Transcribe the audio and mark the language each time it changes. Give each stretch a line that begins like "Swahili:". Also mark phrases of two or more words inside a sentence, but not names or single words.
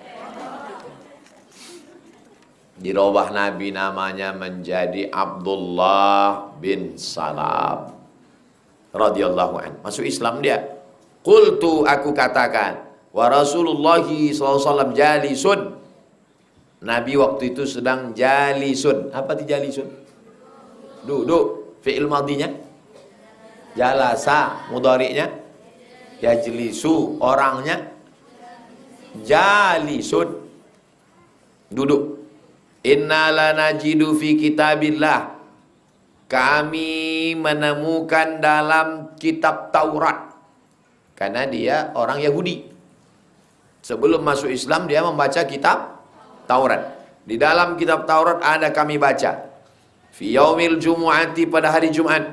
Banjar: Dirubah Nabi namanya menjadi Abdullah bin Salam
Arabic: رضي الله عنه.
Banjar: Masuk Islam dia.
Arabic: قلت,
Banjar: aku katakan,
Arabic: ورسول الله ﷺ جالس.
Banjar: Nabi waktu itu sedang jalisun. Apa ti jalisun? Duduk. Fi'il madinya jalasa, mudhari'nya yajlisu, orangnya Jalisun, duduk.
Arabic: إنا لنجد في كتاب الله,
Banjar: kami menemukan dalam kitab Taurat. Karena dia orang Yahudi. Sebelum masuk Islam dia membaca kitab Taurat. Di dalam kitab Taurat ada kami baca.
Arabic: في يوم الجمعة,
Banjar: pada hari Jumat.